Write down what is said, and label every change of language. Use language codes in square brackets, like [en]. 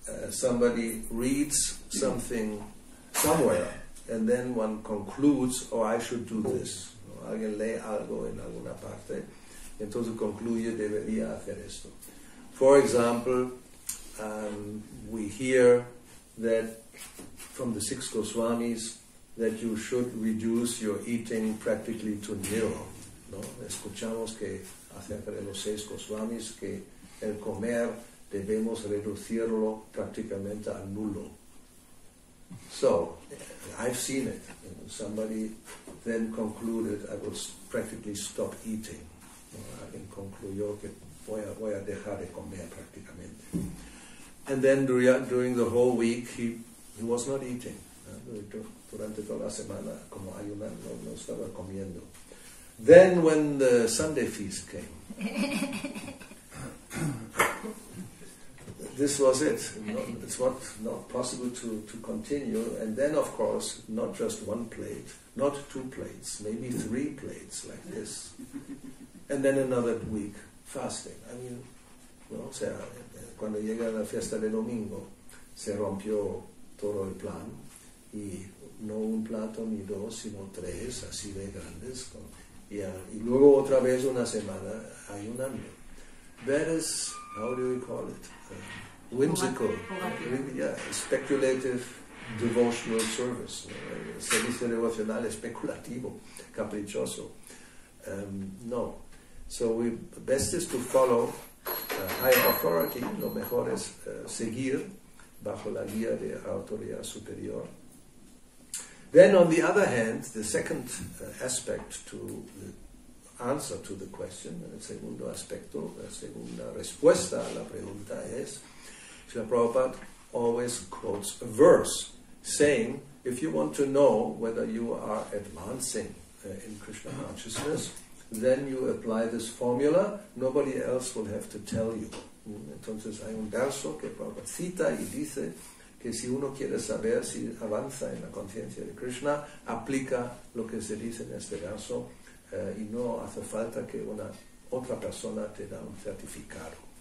[en] Somebody reads something somewhere, and then one concludes, oh, I should do this. [es] ¿No? Alguien lee algo en alguna parte, entonces concluye, debería hacer esto. [en] For example, we hear that from the 6 Goswamis that you should reduce your eating practically to nil, [es] ¿no? Escuchamos que acerca de los 6 Goswamis que el comer debemos reducirlo prácticamente a nulo. [en] So, I've seen it. Somebody then concluded I will practically stop eating. [es] Alguien concluyó que voy a dejar de comer prácticamente. [en] And then during the whole week he was not eating. [es] Durante toda la semana, como ayunando, no estaba comiendo. [en] Then when the Sunday feast came, this was it. It's not possible to continue. And then, of course, not just one plate, not 2 plates, maybe 3 plates like this. And then another week fasting. I mean, [es] ¿no? O sea, cuando llega la fiesta de domingo, se rompió todo el plan y no un plato ni 2, sino 3, así de grandes. Y luego otra vez una semana ayunando. [en] That is, how do we call it? Whimsical, yeah, speculative devotional service, [es] ¿no? Servicio devocional especulativo, caprichoso. No. [en] So best is to follow higher authority. [es] Lo mejor es seguir bajo la guía de autoridad superior. [en] Then on the other hand, the second aspect to the answer to the question, [es] el segundo aspecto, la segunda respuesta a la pregunta es, [en] Srila Prabhupada always quotes a verse saying if you want to know whether you are advancing in Krishna consciousness, then you apply this formula. Nobody else will have to tell you. [es] Entonces hay un verso que Prabhupada cita y dice que si uno quiere saber si avanza en la conciencia de Krishna, aplica lo que se dice en este verso y no hace falta que una otra persona te da un certificado.